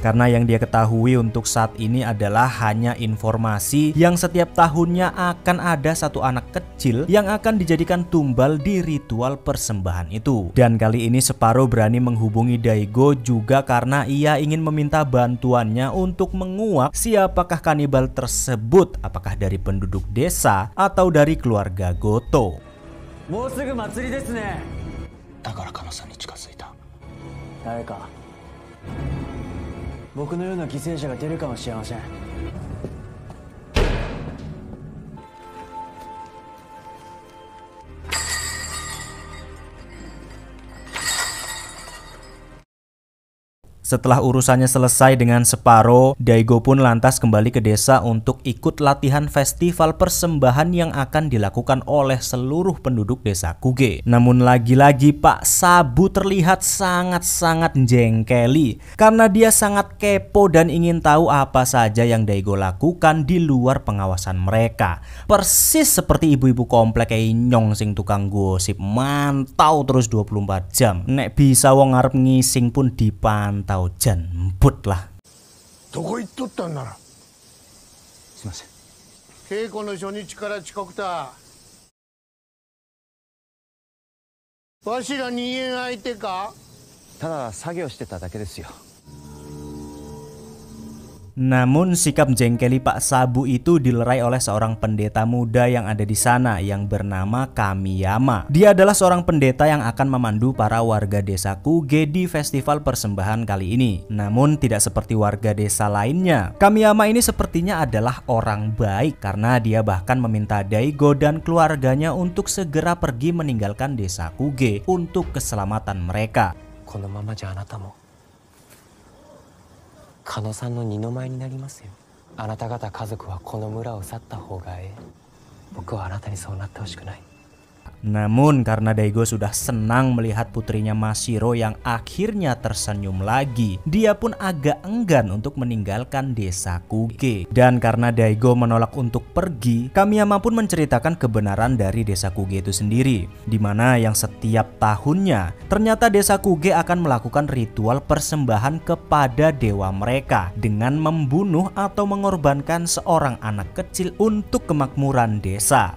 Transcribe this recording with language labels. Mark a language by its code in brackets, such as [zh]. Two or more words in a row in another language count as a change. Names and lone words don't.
[id] Karena yang dia ketahui untuk saat ini adalah hanya informasi yang setiap tahunnya akan ada satu anak kecil yang akan dijadikan tumbal di ritual persembahan itu. Dan kali ini Separo berani menghubungi Daigo juga karena ia ingin meminta bantuannya untuk menguak siapakah kanibal tersebut, apakah dari penduduk desa atau dari keluarga Goto. [ja] もうすぐ祭りですね。だからカノさんに近づいた。誰か僕のような犠牲者が出るかもしれません。 [id] Setelah urusannya selesai dengan Separo, Daigo pun lantas kembali ke desa untuk ikut latihan festival persembahan yang akan dilakukan oleh seluruh penduduk desa Kuge. Namun lagi-lagi Pak Sabu terlihat sangat-sangat jengkeli karena dia sangat kepo dan ingin tahu apa saja yang Daigo lakukan di luar pengawasan mereka. Persis seperti ibu-ibu komplek kayak [jv] nyong sing tukang gosip, [id] mantau terus 24 jam. [jv] Nek bisa wong ngarep ngising pun dipantau. Jan emput lah. [ja] どこ行っとったんなら。すいません。稽古の初日から遅刻だ。わしら人間相手か。ただ作業してただけですよ。 [id] Namun sikap jengkeli Pak Sabu itu dilerai oleh seorang pendeta muda yang ada di sana yang bernama Kamiyama. Dia adalah seorang pendeta yang akan memandu para warga desa Kuge di festival persembahan kali ini. Namun tidak seperti warga desa lainnya. Kamiyama ini sepertinya adalah orang baik karena dia bahkan meminta Daigo dan keluarganya untuk segera pergi meninggalkan desa Kuge untuk keselamatan mereka. [ja] このままじゃあなたも カノさんの二の舞になりますよ。あなた方家族はこの村を去った方がええ。僕はあなたにそうなってほしくない。 [id] Namun karena Daigo sudah senang melihat putrinya Mashiro yang akhirnya tersenyum lagi, dia pun agak enggan untuk meninggalkan desa Kuge. Dan karena Daigo menolak untuk pergi, Kamiyama pun menceritakan kebenaran dari desa Kuge itu sendiri, dimana yang setiap tahunnya ternyata desa Kuge akan melakukan ritual persembahan kepada dewa mereka dengan membunuh atau mengorbankan seorang anak kecil untuk kemakmuran desa.